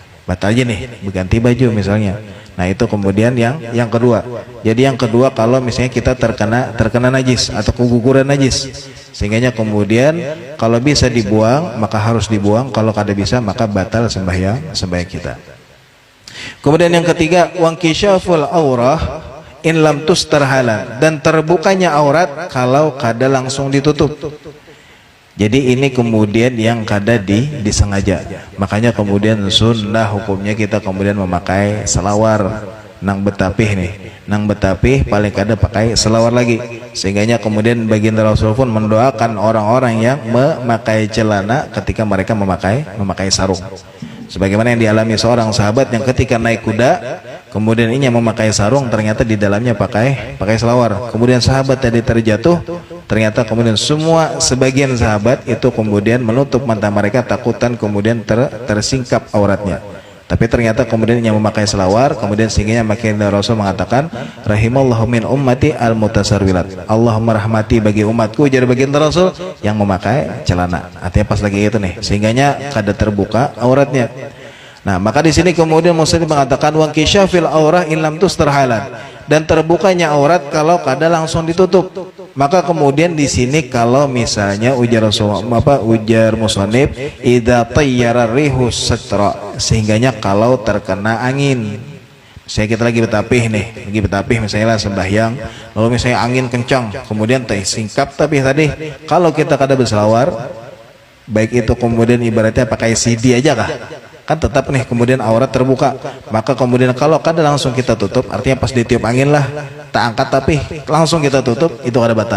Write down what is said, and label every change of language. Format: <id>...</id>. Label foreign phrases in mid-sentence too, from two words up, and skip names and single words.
<id>Batal aja nih, berganti baju misalnya. Nah itu kemudian yang kedua. Jadi yang kedua kalau misalnya kita terkena najis atau keguguran najis, sehingganya kemudian kalau bisa dibuang maka harus dibuang, kalau kada bisa maka batal sembahyang kita. Kemudian yang ketiga,</id> <ar>وانكشاف العورة إن لم تستر حالا,</ar> <id>dan terbukanya aurat kalau kada langsung ditutup. Jadi ini kemudian yang kada disengaja. Makanya kemudian sunnah hukumnya kita kemudian memakai selawar nang betapih nih. Nang betapih paling kada pakai selawar lagi. Sehingganya kemudian baginda Rasul pun mendoakan orang-orang yang memakai celana ketika mereka memakai sarung. Sebagaimana yang dialami seorang sahabat yang ketika naik kuda, kemudian ini memakai sarung, ternyata di dalamnya pakai selawar. Kemudian sahabat tadi terjatuh, ternyata kemudian sebagian sahabat itu kemudian menutup mata mereka, takutan kemudian tersingkap auratnya. Tapi ternyata kemudian yang memakai selawar, kemudian sehingga makin Rasul mengatakan,</id> <ar>رحم الله من أمتي المتسرولات.</ar> <id>Allah merahmati bagi umatku, jadi baginda Rasul yang memakai celana. Artinya pas lagi itu nih, sehingganya kada terbuka auratnya. Nah, maka di sini kemudian Muslim mengatakan</id> <ar>وانكشاف العورة إن لم تستر حالا,</ar> <id>dan terbukanya aurat kalau kada langsung ditutup. Maka kemudian di sini kalau misalnya ujar musannif</id> <ar>إذا طيرت الريح سترة,</ar> <id>sehingganya kalau terkena angin. Saya kita lagi betapih misalnya lah sembahyang, lalu misalnya angin kencang, kemudian tersingkap, tapi tadi kalau kita kada berselawar, baik itu kemudian ibaratnya pakai CD aja kah? kan tetap nih kemudian aurat terbuka. Maka kemudian kalau kada langsung kita tutup, artinya pas ditiup angin lah tak angkat tapi langsung kita tutup, itu kada batal.</id>